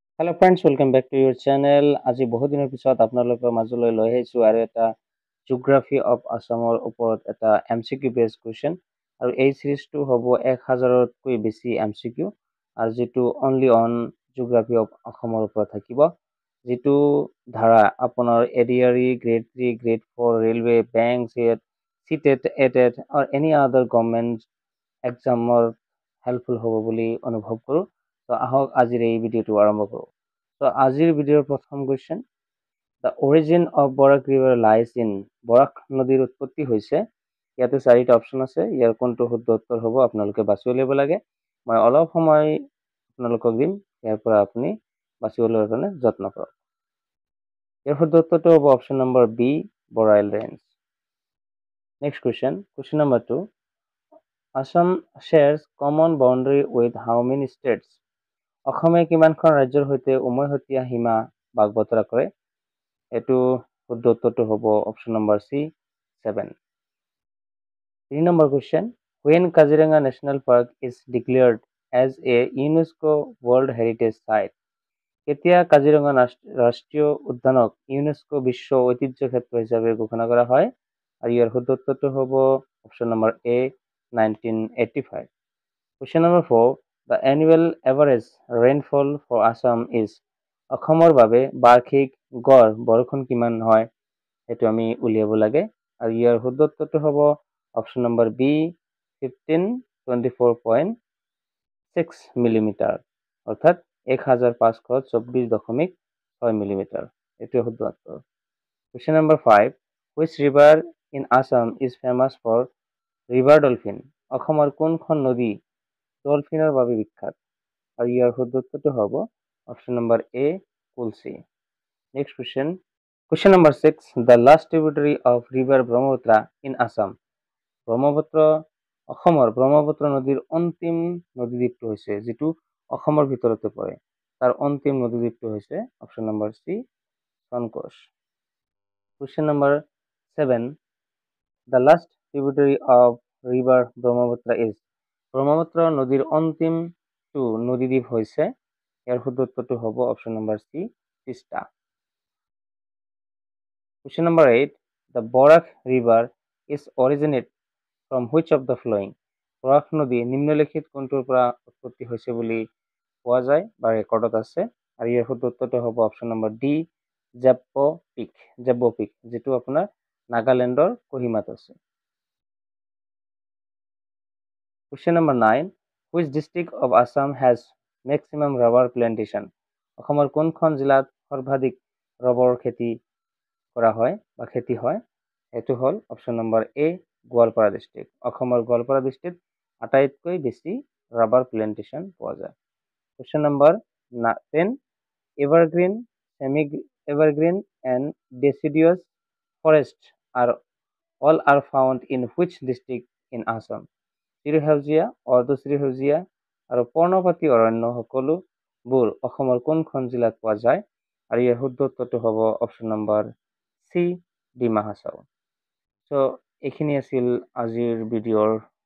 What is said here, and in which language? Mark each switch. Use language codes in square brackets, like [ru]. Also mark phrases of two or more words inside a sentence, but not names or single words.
[en] Hello friends, welcome back to your channel. [as] আজি বহুত দিনৰ পিছত আপোনালোকৰ মাজলৈ লৈ আহিছো আৰু এটা [en] Geography of Assam [as] ওপৰত এটা [en] MCQ base question [as] আৰু এই সিৰিজটো হ'ব 1000তকৈ বেছি MCQ আৰু যেটো [en] only on Geography of Assam [as] ওপৰত থাকিব যেটো ধাৰা আপোনাৰ এডিআৰই [en] grade 3 grade 4 railway bank [as] সিটেট এটেট [en] or any other government exam [as] হেল্পফুল হ'ব বুলি অনুভৱ কৰোঁ। তো আহক আজিৰ এই ভিডিঅ'টো আৰম্ভ কৰোঁ। তো আজিৰ ভিডিঅ'ৰ প্ৰথম কোৱেশ্চন, [en] The origin of Barak river lies in, [as] বৰাক নদীৰ উৎপত্তি হৈছে, ইয়াতে চাৰিটা অপশ্যন আছে, ইয়াৰ কোনটো শুদ্ধ উত্তৰ হ'ব আপোনালোকে বাছি উলিয়াব লাগে। মই অলপ সময় আপোনালোকক দিম, ইয়াৰ পৰা আপুনি বাছি উলিয়াবৰ কাৰণে যত্ন কৰক। ইয়াৰ শুদ্ধ উত্তৰটো হ'ব [en] option number B, [as] বৰাইল ৰেঞ্জ। [en] next question number 2, Assam shares common boundary with how many states? [as] অসমে কিমানখন ৰাজ্যৰ সৈতে উমৈহতীয়া সীমা ভাগ বতৰা কৰে? এটো শুদ্ধ উত্তৰটো হ'ব [en] option number C, [as] 7। 3 [en] number question, when Kaziranga National Park is declared as a UNESCO World Heritage Site? [as] কেতিয়া কাজিৰঙা ৰাষ্ট্ৰীয় উদ্যানক ইউনেস্কো বিশ্ব ঐতিহ্য ক্ষেত্ৰ হিচাপে ঘোষণা কৰা হয়? আৰু ইয়াৰ শুদ্ধ উত্তৰটো হ'ব [en] option number A, [as] 1985. [en] Question number 4, the annual average rainfall for Assam is? [as] অসমৰ বাবে বাৰ্ষিক গড় বৰষুণ কিমান হয় সেইটো আমি উলিয়াব লাগে আৰু ইয়াৰ শুদ্ধ উত্তৰটো হ'ব [en] option number B, 1524.6 millimetre, [as] অৰ্থাৎ [en] 1524.6 millimetre, [as] এইটো শুদ্ধ উত্তৰ। [en] Question number 5, which river in Assam is famous for river dolphin? [as] অসমৰ কোনখন নদী ডলফিনৰ বাবে বিখ্যাত? আৰু ইয়াৰ শুদ্ধ উত্তৰটো হ'ব [en] option number A, [as] কুলচি। [en] next question number 6, the last tributary of river ব্ৰহ্মপুত্ৰ in Assam? [as] অসমৰ ব্ৰহ্মপুত্ৰ নদীৰ অন্তিম নদীদ্বীপটো হৈছে, যিটো অসমৰ ভিতৰতে পৰে, তাৰ অন্তিম নদীদ্বীপটো হৈছে [en] option number C, [as] সনকোষ। [en] Question number 7, the last tributary of river ব্ৰহ্মপুত্ৰ is? [as] ব্ৰহ্মপুত্ৰ নদীৰ অন্তিমটো নদীদ্বীপ হৈছে, ইয়াৰ শুদ্ধ উত্তৰটো হ'ব [en] option number C, [as] তিষ্টা। [en] Question number 8, the Borak river is originate from which of the following? [as] বৰাক নদী নিম্নলিখিত কোনটোৰ পৰা উৎপত্তি হৈছে বুলি পোৱা যায় বা ৰেকৰ্ডত আছে? আৰু ইয়াৰ শুদ্ধ উত্তৰটো হ'ব [en] option number D, [as] জেব্ব পিক, যেটো আপোনাৰ নাগালেণ্ডৰ কোহিমাত আছে। [en] Question number 9, which district of Assam has maximum rubber plantation? [as] অসমৰ কোনখন জিলাত সৰ্বাধিক ৰবৰ খেতি কৰা হয় বা খেতি হয়? এটো হ'ল [en] option number A, [as] গোৱালপাৰা ডিষ্ট্ৰিক্ট। অসমৰ গোৱালপাৰা ডিষ্ট্ৰিক্ট আটাইতকৈ বেছি [en] rubber plantation [as] পোৱা যায়। [en] Question number 10, evergreen, semi-evergreen and deciduous forests all are found in which district in Assam? [as] চিৰসেউজীয়া, অৰ্ধচিৰসেউজীয়া আৰু পৰ্ণপাতী অৰণ্য সকলোবোৰ অসমৰ কোনখন জিলাত পোৱা যায়? আৰু ইয়াৰ শুদ্ধ উত্তৰটো হ'ব [en] option number C, [as] ডিমা হাছাও। সো এইখিনি আছিল আজিৰ ভিডিঅ'ৰ আলোচনা।